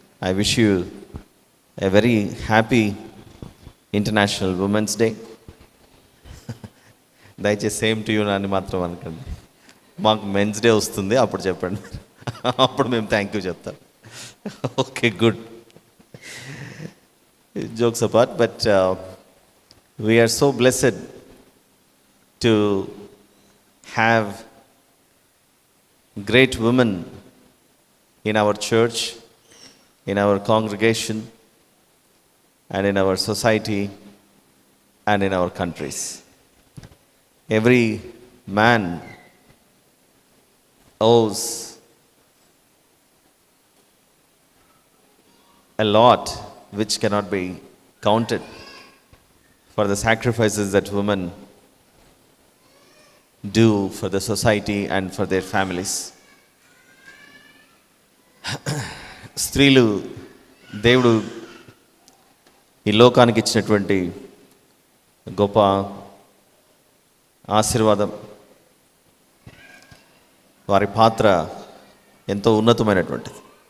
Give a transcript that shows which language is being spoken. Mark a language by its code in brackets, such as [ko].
[en] I wish you a very happy international women's day. [te] దయచేసి [en] same to you [te] అని మాత్రం అనకండి. మాకు మెన్స్ డే వస్తుంది, అప్పుడు చెప్పండి, అప్పుడు మేము థ్యాంక్ యూ చెప్తాం. [en] Okay, good. Jokes apart, but we are so blessed to have great women in our church, in our congregation, and in our society, and in our countries. Every man owes a lot which cannot be counted for the sacrifices that women do for the society and for their families. [te] స్త్రీలు దేవుడు ఈ లోకానికి ఇచ్చినటువంటి గొప్ప ఆశీర్వాదం. వారి పాత్ర ఎంతో ఉన్నతమైనటువంటిది.